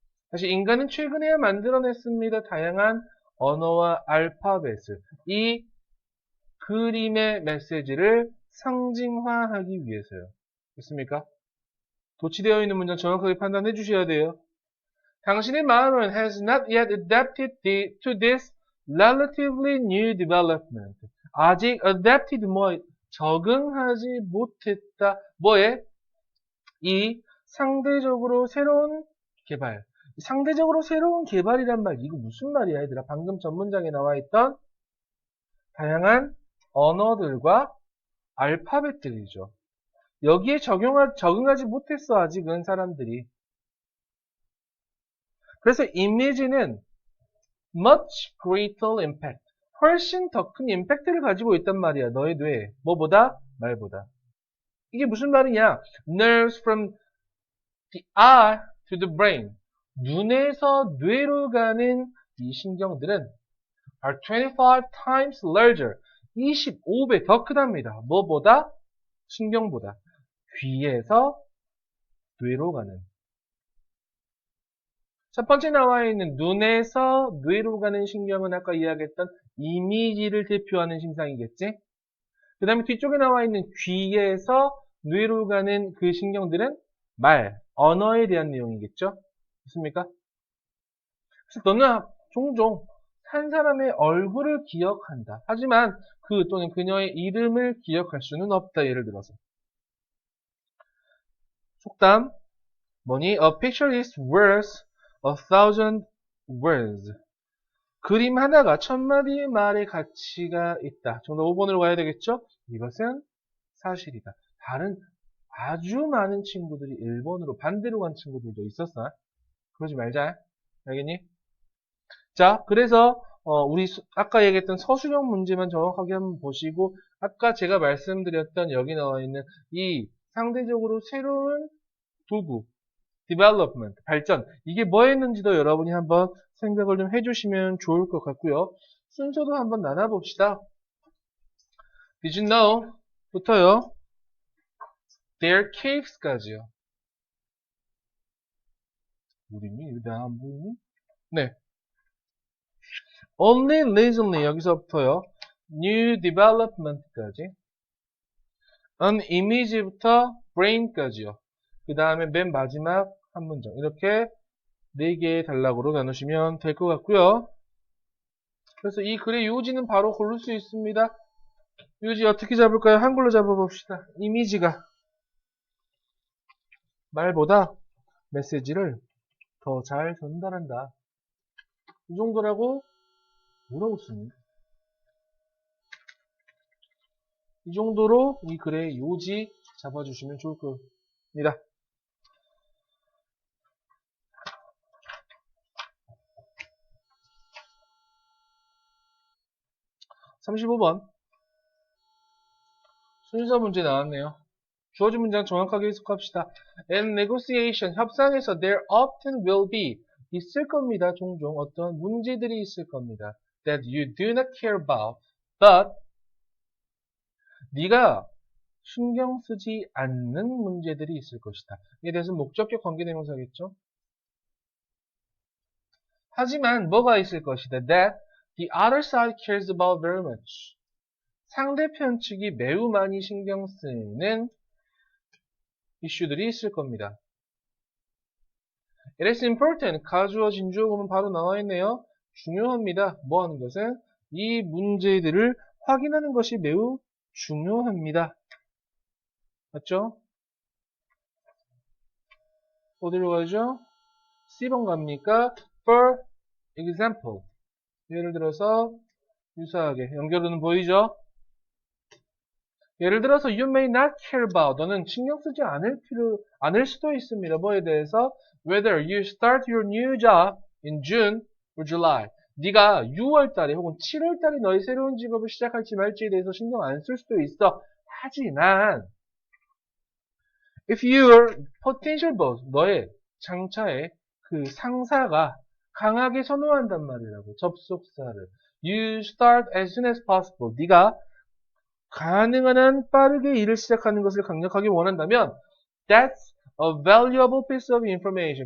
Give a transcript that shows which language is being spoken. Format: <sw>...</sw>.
<ko>다시 인간은 최근에야 만들어냈습니다. 다양한 언어와 알파벳을. 이 그림의 메시지를 상징화하기 위해서요. 됐습니까? 도치되어 있는 문장 정확하게 판단해 주셔야 돼요. 당신의 마음은</ko> <en>has not yet adapted to this relatively new development.</en> <ko>아직 adapted 적응하지 못했다. 뭐에? 이 상대적으로 새로운 개발. 상대적으로 새로운 개발이란 말, 이거 무슨 말이야, 얘들아? 방금 전 문장에 나와 있던 다양한 언어들과 알파벳들이죠. 여기에 적응하지 못했어, 아직은 사람들이. 그래서 이미지는</ko> <en>much greater impact.</en> <ko>훨씬 더 큰 임팩트를 가지고 있단 말이야, 너의 뇌에. 뭐보다? 말보다. 이게 무슨 말이냐?</ko> <en>Nerves from the eye to the brain.</en> <ko>눈에서 뇌로 가는 이 신경들은</ko> <en>are 25 times larger.</en> <ko>25배 더 크답니다. 뭐보다? 신경보다. 귀에서 뇌로 가는. 첫 번째 나와 있는 눈에서 뇌로 가는 신경은 아까 이야기했던 이미지를 대표하는 신상이겠지? 그 다음에 뒤쪽에 나와 있는 귀에서 뇌로 가는 그 신경들은 언어에 대한 내용이겠죠? 맞습니까? 그래서 너는 종종 한 사람의 얼굴을 기억한다. 하지만 그 또는 그녀의 이름을 기억할 수는 없다. 예를 들어서. 속담 뭐니?</ko> <en>A picture is worth 1,000 words.</en> <ko>그림 하나가 1000마디의 말의 가치가 있다. 정답 5번으로 가야 되겠죠? 이것은 사실이다. 다른 아주 많은 친구들이 1번으로 반대로 간 친구들도 있었어. 그러지 말자. 알겠니? 자, 그래서 우리 아까 얘기했던 서술형 문제만 정확하게 한번 보시고 아까 제가 말씀드렸던 여기 나와 있는 이 상대적으로 새로운 도구 development, 발전. 이게 뭐였는지도 여러분이 한번 생각을 좀 해주시면 좋을 것 같고요. 순서도 한번 나눠봅시다.</ko> <en>Did you know?</en> <ko>부터요.</ko> <en>Their caves까지요.</en> <ko>우리니? 왜 안 보이니? 네.</ko> <en>Only recently</en> <ko>여기서부터요.</ko> <en>New development까지. An image부터 brain까지요.</en> <ko>그 다음에 맨 마지막 한 문장. 이렇게 4개의 단락으로 나누시면 될 것 같고요. 그래서 이 글의 요지는 바로 고를 수 있습니다. 요지 어떻게 잡을까요? 한글로 잡아봅시다. 이미지가 말보다 메시지를 더 잘 전달한다. 이 정도라고 뭐라고 쓰니? 이 정도로 이 글의 요지 잡아주시면 좋을 겁니다. 35번 순서 문제 나왔네요. 주어진 문장 정확하게 해석합시다.</ko> <en>In negotiation,</en> <ko>협상에서</ko> <en>there often will be</en> <ko>있을 겁니다. 종종 어떤 문제들이 있을 겁니다.</ko> <en>That you do not care about, but</en> <ko>네가 신경 쓰지 않는 문제들이 있을 것이다. 이에 대해서 목적격 관계대명사겠죠. 하지만 뭐가 있을 것이다.</ko> <en>That the other side cares about very much.</en> <ko>상대편 측이 매우 많이 신경 쓰이는 이슈들이 있을 겁니다.</ko> <en>It is important.</en> <ko>가주어 진주어 보면 바로 나와 있네요. 중요합니다. 뭐 하는 것은? 이 문제들을 확인하는 것이 매우 중요합니다. 맞죠? 어디로 가죠? C번 갑니까?</ko> <en>For example.</en> <ko>예를 들어서 유사하게 연결은 보이죠? 예를 들어서</ko> <en>you may not care about</en> <ko>너는 신경 쓰지 않을 수도 있습니다. 뭐에 대해서</ko> <en>whether you start your new job in June or July.</en> <ko>네가 6월 달에 혹은 7월 달에 너의 새로운 직업을 시작할지 말지에 대해서 신경 안 쓸 수도 있어. 하지만</ko> <en>if your potential boss</en> <ko>너의 장차의 그 상사가 강하게 선호한단 말이라고 접속사를</ko> <en>you start as soon as possible</en> <ko>네가 가능한 한 빠르게 일을 시작하는 것을 강력하게 원한다면</ko> <en>that's a valuable piece of information.</en>